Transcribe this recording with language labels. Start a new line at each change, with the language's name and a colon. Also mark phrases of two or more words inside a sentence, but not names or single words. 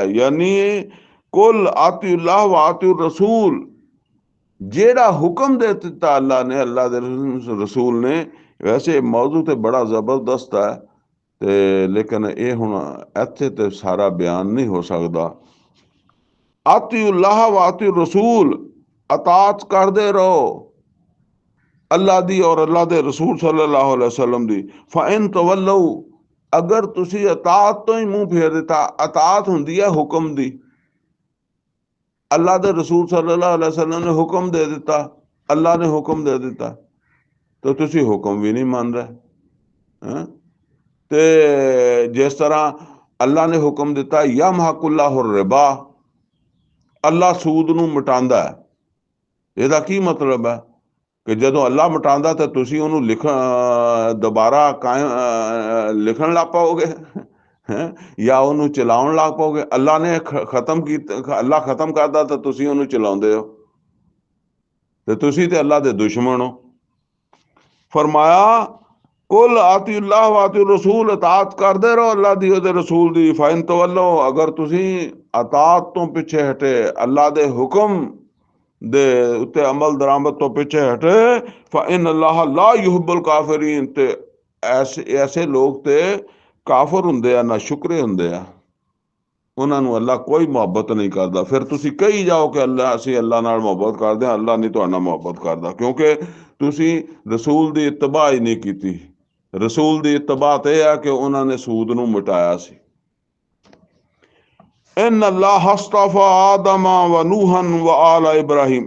Arabic: ਯਾਨੀ قل أطيعوا الله وأطيعوا الرسول,
Punjabi: ਜਿਹੜਾ ਹੁਕਮ ਦੇ ਦਿੱਤਾ ਅੱਲਾ ਨੇ, ਅੱਲਾ ਦੇ ਰਸੂਲ ਨੇ। ਵੈਸੇ ਮੌਜੂ ਤੇ ਬੜਾ ਜ਼ਬਰਦਸਤ ਹੈ ਤੇ ਲੇਕਿਨ ਇਹ ਹੁਣ ਇੱਥੇ ਤੇ ਸਾਰਾ ਬਿਆਨ ਨਹੀਂ ਹੋ ਸਕਦਾ।
Arabic: أطيعوا الله وأطيعوا الرسول,
Punjabi: ਅਤਾਤ ਕਰਤੇ ਰਹੋ ਅੱਲਾਹ ਦੀ ਔਰ ਅੱਲਾਹ ਦੇ ਰਸੂਲ
Arabic: صلى الله عليه وسلم
Punjabi: दी।
Arabic: فإن تولوا,
Punjabi: ਅਗਰ ਤੁਸੀ ਅਤਾਤ ਤੋ ਹੀ ਮੂੰਹ ਫੇਰ ਦਿੱਤਾ। ਅਤਾਤ ਹੁੰਦੀ ਹੈ ਹੁਕਮ ਦੀ। ਅੱਲਾਹ ਦੇ ਰਸੂਲ
Arabic: صلى الله عليه وسلم
Punjabi: ਨੇ ਹੁਕਮ ਦੇ ਦਿੱਤਾ, ਅੱਲਾਹ ਨੇ ਹੁਕਮ ਦੇ ਦਿੱਤਾ, ਤੋ ਤੁਸੀ ਹੁਕਮ ਭੀ ਨਹੀਂ ਮੰਨ ਰਹੇ। ਤੇ ਜਿਸ ਤਰ੍ਹਾਂ ਅੱਲਾਹ ਨੇ ਹੁਕਮ ਦਿੱਤਾ
Arabic: يمحق الله الربا,
Punjabi: ਅੱਲਾਹ ਸੂਦ ਨੂੰ ਮਿਟਾਂਦਾ ਹੈ। ਇਹਦਾ ਕੀ ਮਤਲਬ ਹੈ ਕਿ ਜਦੋਂ ਅੱਲਾ ਮਿਟਾਉਂਦਾ ਤਾਂ ਤੁਸੀਂ ਉਹਨੂੰ ਦੁਬਾਰਾ ਲਿਖਣ ਲੱਗ ਪਾਓਗੇ ਜਾਂ ਉਹਨੂੰ ਚਲਾਉਣ ਲੱਗ ਪਾਓਗੇ। ਅੱਲਾ ਨੇ ਖਤਮ ਕੀਤਾ, ਅੱਲਾ ਖਤਮ ਕਰਦਾ ਤਾਂ ਤੁਸੀਂ ਉਹਨੂੰ ਚਲਾਉਂਦੇ ਹੋ, ਤੇ ਤੁਸੀਂ ਤੇ ਅੱਲਾ ਦੇ ਦੁਸ਼ਮਣ ਹੋ।
Arabic: ਫਰਮਾਇਆ قل أطيعوا الله وأطيعوا الرسول,
Punjabi: ਅਤਾਤ ਕਰਦੇ ਰਹੋ ਅੱਲਾ ਦੀ, ਉਹਦੇ ਰਸੂਲ ਦੀ।
Arabic: فإن تولوا,
Punjabi: ਅਗਰ ਤੁਸੀਂ ਅਤਾਤ ਤੋਂ ਪਿੱਛੇ ਹਟੇ, ਅੱਲਾ ਦੇ ਹੁਕਮ ਦੇ ਉੱਤੇ ਅਮਲ ਦਰਾਮਦ ਤੋ ਪਿੱਛੇ ਹਟੇ,
Arabic: فإن الله لا يحب الكافرين,
Punjabi: ਤੇ ਐਸੇ ਲੋਗ ਤੇ ਕਾਫ਼ਿਰ ਹੁੰਦੇ ਆ, ਨਾ ਸ਼ੁਕਰੇ ਹੁੰਦੇ ਆ। ਉਹਨਾਂ ਨੂੰ ਅੱਲਾ ਕੋਈ ਮੁਹੱਬਤ ਨਹੀਂ ਕਰਦਾ। ਫਿਰ ਤੁਸੀਂ ਕਹੀ ਜਾਓ ਕਿ ਅਸੀਂ ਅੱਲਾ ਨਾਲ ਮੁਹੱਬਤ ਕਰਦੇ ਹਾਂ, ਅੱਲਾ ਨਹੀਂ ਤੁਹਾਡੇ ਨਾਲ ਮੁਹੱਬਤ ਕਰਦਾ, ਕਿਉਂਕਿ ਤੁਸੀਂ ਰਸੂਲ ਦੀ ਇਤਬਾ ਹੀ ਨਹੀਂ ਕੀਤੀ। ਰਸੂਲ ਦੀ ਇਤਬਾ ਤੇ ਇਹ ਆ ਕਿ ਉਹਨਾਂ ਨੇ ਸੂਦ ਨੂੰ ਮਿਟਾਇਆ ਸੀ।
Arabic: إن الله اصطفى آدم ونوحا وآل إبراهيم.